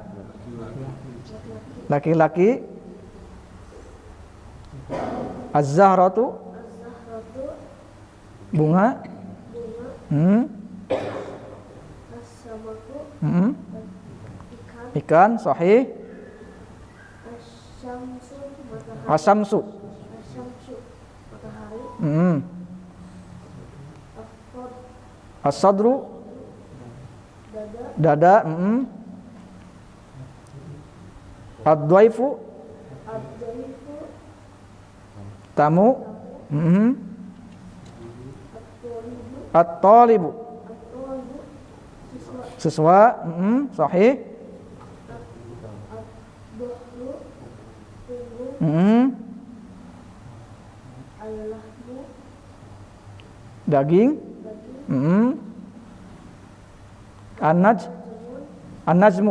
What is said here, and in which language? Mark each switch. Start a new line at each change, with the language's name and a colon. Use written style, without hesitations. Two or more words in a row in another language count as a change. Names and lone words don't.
Indonesian: laki-laki. Az-zahratu bunga.
Arabic: as-samaku
Indonesian: Ikan sahih. Asyamsu matahari. Asamsu. Asyamsu matahari.
Arabic: As-sadru
Indonesian: Dada. dada. Ad-dhaifu
Arabic: Ad-dhaifu
Indonesian: tamu.
Arabic: At-thalibu At-talibu
Indonesian: siswa. siswa. Sahih. Ad-dhahru punggung.
Arabic: Al-lahmu
Indonesian: Daging. An-najmu.